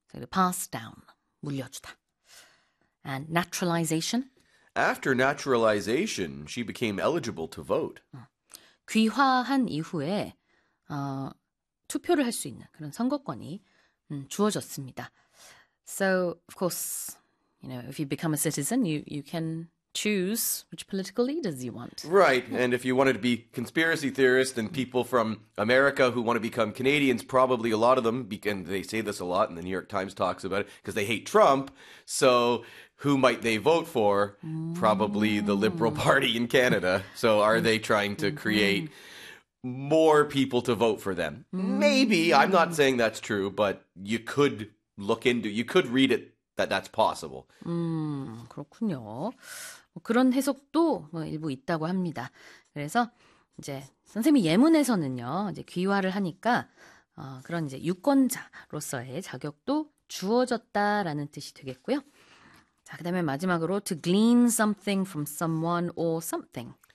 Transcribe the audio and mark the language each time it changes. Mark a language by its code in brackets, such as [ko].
[en] Pass down, [ko] 물려주다. [en] And naturalization? After naturalization, she became eligible to vote. [ko] 귀화한 이후에 투표를 할 수 있는 그런 선거권이 주어졌습니다. [en] So, of course, you know, if you become a citizen, you can choose which political leaders you want. Right, and if you wanted to be conspiracy theorists and people from America who want to become Canadians, probably a lot of them, and they say this a lot and the New York Times talks about it, because they hate Trump, so who might they vote for? Probably the Liberal Party in Canada. So are they trying to create more people to vote for them? Maybe, I'm not saying that's true, but you could look into, you could read it that that's possible. [ko] 그렇군요. 그런 해석도 일부 있다고 합니다. 그래서 이제 선생님 예문에서는요, 이제 귀화를 하니까 그런 이제 유권자로서의 자격도 주어졌다라는 뜻이 되겠고요. 자, 그다음에 마지막으로 [en] to glean something from someone or something.